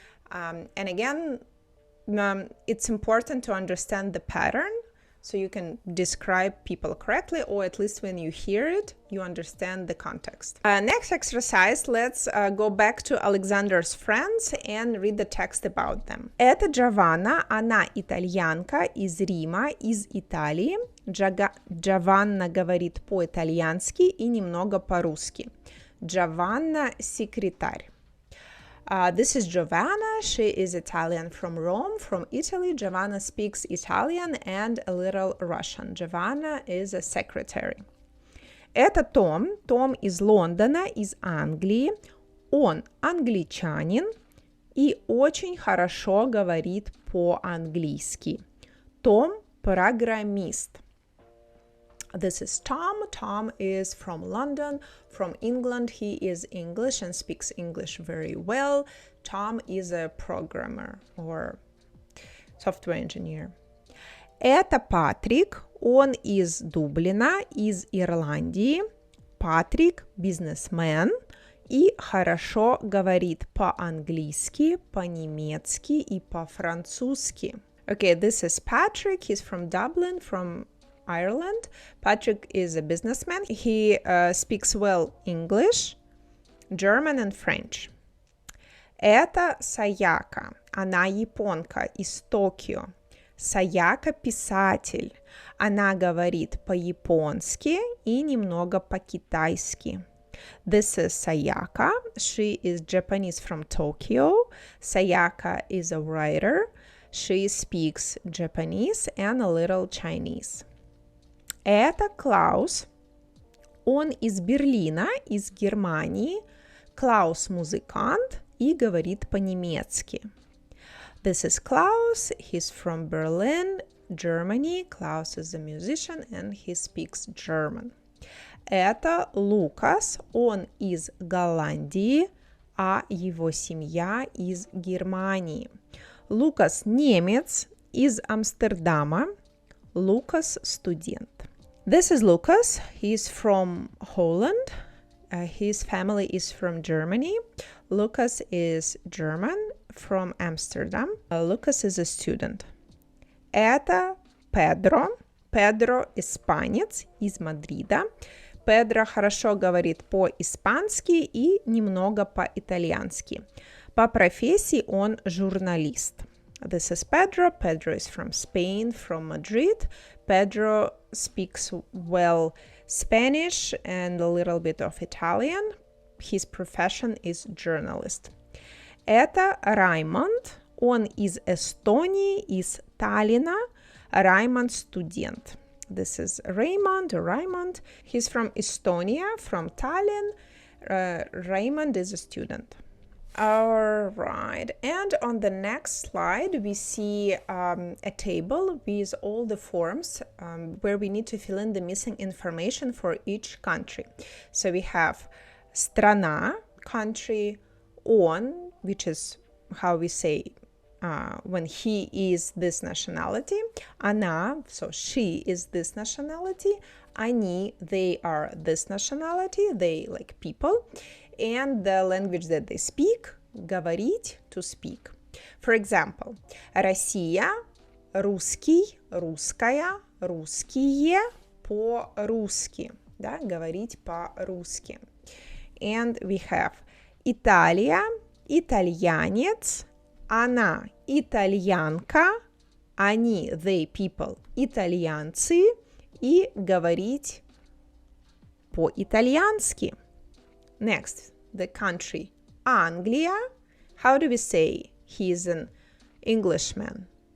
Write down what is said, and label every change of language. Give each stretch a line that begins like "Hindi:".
English: And again, it's important to understand the pattern so you can describe people correctly, or at least when you hear it, you understand the context. Next exercise, let's go back to Alexander's friends and read the text about them.
Russian: Это Джованна, она итальянка из Рима, из Италии. Джованна говорит по-итальянски и немного по-русски. Джованна – секретарь.
English: This is Giovanna. She is Italian from Rome, from Italy. Giovanna speaks Italian and a little Russian. Giovanna is a secretary.
Russian: Это Том. Том из Лондона, из Англии. Он англичанин и очень хорошо говорит по-английски. Том – программист.
English: This is Tom. Tom is from London, from England. He is English and speaks English very well. Tom is a programmer or software engineer.
Russian: Это Патрик. Он из Дублина, из Ирландии. Патрик – бизнесмен и хорошо говорит по-английски, по-немецки и по-французски.
English: Okay, this is Patrick. He's from Dublin, from Ireland. Patrick is a businessman. He speaks well English, German and French.
Russian: Это Саяка. Она японка из Токио. Саяка – писатель. Она говорит по-японски и немного по-китайски.
English: This is Sayaka. She is Japanese from Tokyo. Sayaka is a writer. She speaks Japanese and a little Chinese.
Russian: Это Клаус. Он из Берлина, из Германии. Клаус музыкант и говорит по-немецки.
English: This is Klaus. He's from Berlin, Germany. Klaus is a musician and he speaks German.
Russian: Это Лукас. Он из Голландии, а его семья из Германии. Лукас немец из Амстердама. Лукас студент.
English: This is Lucas. He's from Holland. His family is from Germany. Lucas is German from Amsterdam. Lucas is a student.
Russian: Это Педро. Педро испанец из Мадрида. Педро хорошо говорит по-испански и немного по-итальянски. По профессии он журналист.
English: This is Pedro. Pedro is from Spain, from Madrid. Pedro speaks well Spanish and a little bit of Italian. His profession is journalist.
Russian: Это Раймонд. Он из Эстонии, из Таллина. Раймонд студент.
English: This is Raymond or Raymond. He's from Estonia, from Tallinn. Raymond is a student. All right, and on the next slide we see a table with all the forms where we need to fill in the missing information for each country. So we have страна, country, он, which is how we say when he is this nationality, она, so she is this nationality, они, they are this nationality, they like people, and the language that they speak, говорить, to speak. For example,
Russian: Россия, русский, русская, русские, по-русски, да, говорить по-русски.
English: And we have
Russian: Италия, итальянец, она, итальянка, они, they, people, итальянцы, и говорить по-итальянски.
English: Next, the country, Англия. How do we say he is an Englishman?